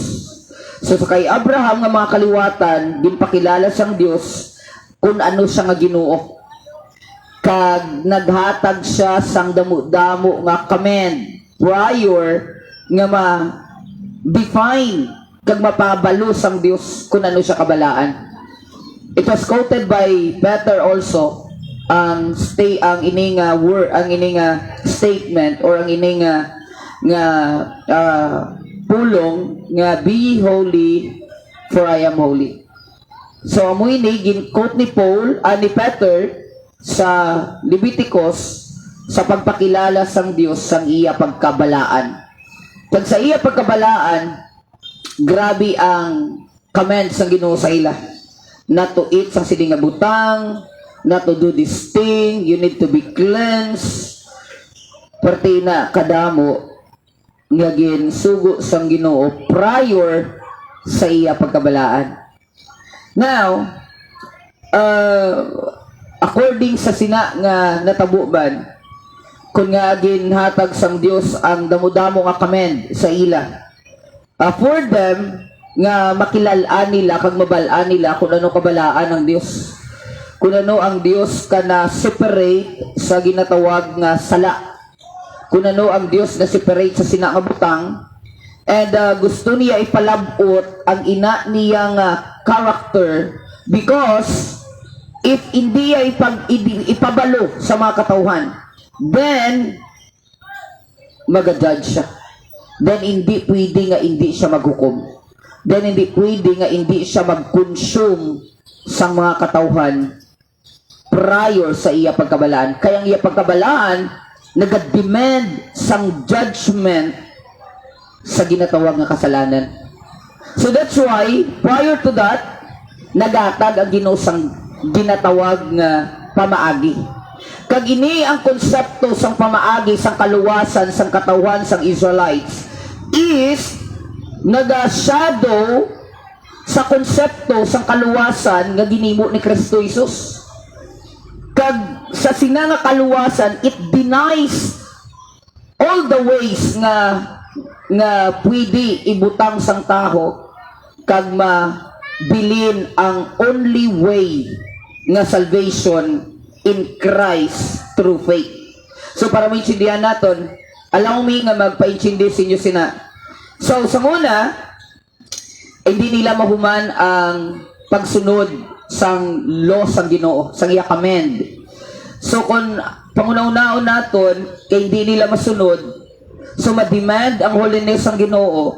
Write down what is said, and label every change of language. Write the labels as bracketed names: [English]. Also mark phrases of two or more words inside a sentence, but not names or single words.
[Hiligaynon] So sa kay Abraham nga mga kaliwatan, ginpakilala siyang Dios kung ano siya nga Ginoo. Kag naghatag siya sang damo-damo nga [English] command prior [Hiligaynon] nga ma-define kag mapabalo sang Dios kung ano siya kabalaan. [English] It was quoted by Peter also [Hiligaynon] ang ining [English] word, [Hiligaynon] ang ining [English] statement or [Hiligaynon] ang ining pulong nga [English] be ye holy for I am holy. [Hiligaynon] So amo ini gin-quote ni ni Peter sa Leviticus sa pagpakilala sang Dios sang iya pagkabalaan. Pag sa iya pagkabalaan, grabe ang command sang Ginoo sa ila. [English] Not to eat [Hiligaynon] sang sili nga butang, [English] not to do this thing, you need to be cleansed. [Hiligaynon] Perti na kadamo nga ginsugo sang Ginoo prior sa iya pagkabalaan. Now, according sa sina nga natabuban, kung nga ginhatag sang Dios ang damo-damo nga command sa ila, [English] for them [Hiligaynon] nga makilalaan nila kag mabalaan nila kung ano kabalaan ng Dios, kung ano ang Dios kana separate sa ginatawag nga sala, kung ano ang Dios na separate sa sina nga butang, and gusto niya ipalabot ang ina niya nga character, [English] because if [Hiligaynon] hindi niya ipabalo sa mga katauhan, then maga-judge siya. Then hindi pwede nga hindi siya maghukom. Then hindi pwede nga hindi siya mag-consume sa mga katauhan prior sa iya pagkabalaan. Kaya ang iya pagkabalaan nag-demand sang judgment sa ginatawag nga kasalanan. [English] So that's why prior to that, [Hiligaynon] nagatag ang Ginoo sang ginatawag nga pamaagi. Kag ini ang konsepto sang pamaagi sang kaluwasan sang katawhan sang Israelites is naga-shadow sa konsepto sang kaluwasan nga ginimo ni Kristo Jesus. Kag sa sinanga kaluwasan, [English] it denies all the ways [Hiligaynon] nga pwede ibutang sang taho kag mabilin ang [English] only way nga salvation in Christ through faith. [Hiligaynon] So para maintindihan naton, [English] allow me [Hiligaynon] nga magpaintindi sa inyo sina. So sa una, hindi nila mahuman ang pagsunod sang law sang Ginoo, sang iya command. So kung pangunaw-unaon naton kay hindi nila masunod, so ma-demand ang holiness sang Ginoo.